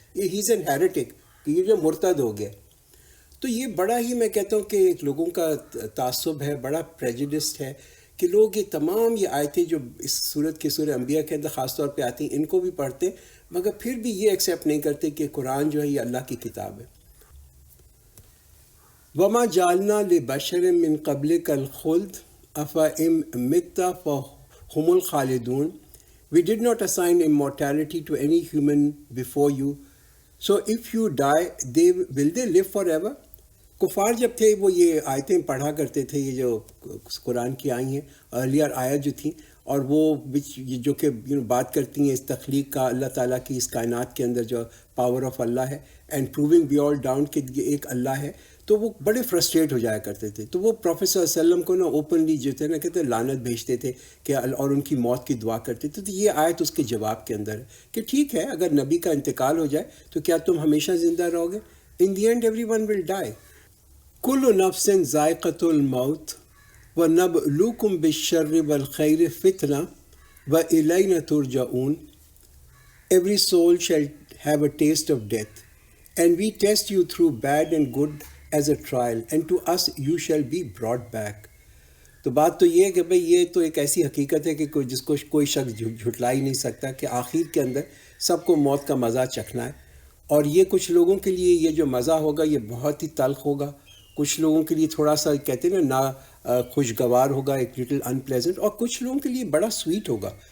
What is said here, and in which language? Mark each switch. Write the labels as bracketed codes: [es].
[en] یہ has an heretic, [ur] کہ یہ جو مرتد ہو گیا. تو یہ بڑا ہی میں کہتا ہوں کہ لوگوں کا تعصب ہے، بڑا پریجڈسٹ ہے کہ لوگ یہ تمام یہ آیتیں جو اس سورت کے سورہ انبیاء کے اندر خاص طور پہ آتی ہیں ان کو بھی پڑھتے ہیں، مگر پھر بھی یہ ایکسیپٹ نہیں کرتے کہ قرآن جو ہے یہ اللہ کی کتاب ہے. [ar] وما جعلنا لبشر من قبلک الخلد افإن مت فهم الخالدون. [en] We did not assign immortality to any human before you. So if you die, will they live forever? [ur] کفار جب تھے وہ یہ آیتیں پڑھا کرتے تھے، یہ جو قرآن کی آئی ہیں ارلیئر آیت جو تھیں، اور وہ جو کہ بات کرتی ہیں اس تخلیق کا، اللہ تعالیٰ کی اس کائنات کے اندر جو پاور آف اللہ ہے، اینڈ پروونگ بیال ڈاؤن کہ یہ ایک اللہ ہے. تو وہ بڑے فرسٹریٹ ہو جایا کرتے تھے. تو وہ پروفیٹ صلی اللہ علیہ وسلم کو نا اوپنلی جو تھے نا کہتے لعنت بھیجتے تھے کہ اور ان کی موت کی دعا کرتے تھے. تو یہ آیت اس کے جواب کے اندر ہے کہ ٹھیک ہے اگر نبی کا انتقال ہو جائے تو کیا تم ہمیشہ زندہ رہو گے؟ [en] In the end everyone will die. [ar] کل نفس ذائقۃ الموت ونبلوکم بالشر والخیر فتنہ والینا ترجعون. [en] Every soul shall have a taste of death, and we test you through bad and good as a trial, and to us you shall be brought back. [ur] تو بات تو یہ ہے کہ بھئی یہ تو ایک ایسی حقیقت ہے کہ جس کو کوئی شخص جھٹلا ہی نہیں سکتا کہ آخر کے اندر سب کو موت کا مزہ چکھنا ہے. اور یہ کچھ لوگوں کے لیے یہ جو مزہ ہوگا یہ بہت ہی تلخ ہوگا، کچھ لوگوں کے لیے تھوڑا سا کہتے ہیں نا خوشگوار ہوگا، ایک لٹل انپلیزنٹ، اور کچھ لوگوں کے لیے بڑا سویٹ ہوگا.